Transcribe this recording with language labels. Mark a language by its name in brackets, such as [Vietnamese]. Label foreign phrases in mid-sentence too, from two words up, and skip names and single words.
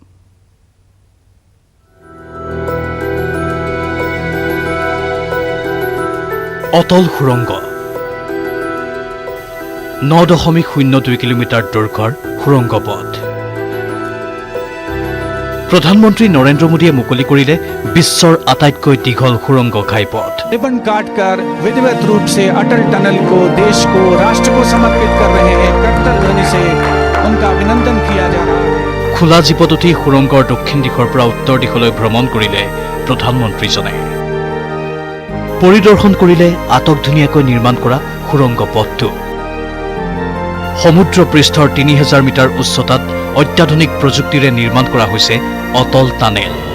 [Assamese] অটল সুৰংগ 9.02 কিলোমিটাৰ দৈৰ্ঘ্যৰ সুৰংগ পথ। প্ৰধানমন্ত্ৰী নৰেন্দ্ৰ মোদীয়ে মুকলি কৰিলে বিশ্বৰ আটাইতকৈ দীঘল সুৰংগ ঘাইপথ। [Hindi] रिबन काटकर विधिवत रूप से अटल टनल को देश को राष्ट्र को समर्पित कर रहे हैं। कट्टर ध्वनि से उनका अभिनंदन किया जा रहा है। [Assamese] খোলা জীপত উঠি সুৰংগৰ দক্ষিণ দিশৰ পৰা উত্তৰ দিশলৈ ভ্ৰমণ কৰিলে প্ৰধানমন্ত্ৰীজনে। পৰিদৰ্শন কৰিলে আটকধুনীয়াকৈ নিৰ্মাণ কৰা সুৰংগ পথটো। সমুদ্ৰ পৃষ্ঠৰ 3000 মিটাৰ উচ্চতাত অত্যাধুনিক প্ৰযুক্তিৰে নিৰ্মাণ কৰা হৈছে অটল টানেল।